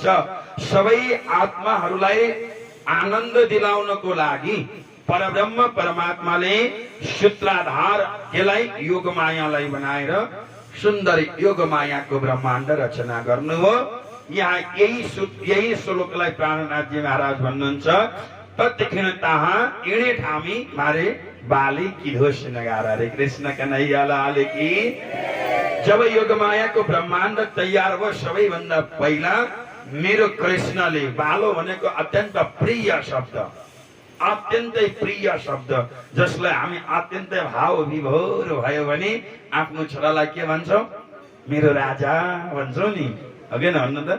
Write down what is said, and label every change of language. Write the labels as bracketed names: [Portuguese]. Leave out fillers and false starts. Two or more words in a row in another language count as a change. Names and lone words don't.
[Nepali] सबै आत्माहरूलाई आनन्द दिलाउनको लागि परब्रह्म परमात्माले सूत्राधार यसलाई योग मायालाई बनाएर सुन्दर योग मायाको ब्रह्माण्ड रचना गर्नुभयो। यहाँ यही श्लोकलाई प्राणनाथजी महाराज भन्नुहुन्छ। [Gujarati] તત્ક્ષણ તહાં ઇણે ઠામી મારે બાલી કીધો સિનગાર। [Hindi] हरे कृष्ण कन्हैया लाल की। [Nepali] जब योग मायाको ब्रह्माण्ड तयार भयो सबैभन्दा पहिला मेरो कृष्णले, बालो भनेको अत्यन्त प्रिय शब्द, अत्यन्तै प्रिय शब्द जसलाई हामी अत्यन्तै भाव विभोर भयो भने आफ्नो छोरालाई के भन्छौँ? मेरो राजा भन्छौँ नि, अघि न भन्नु त।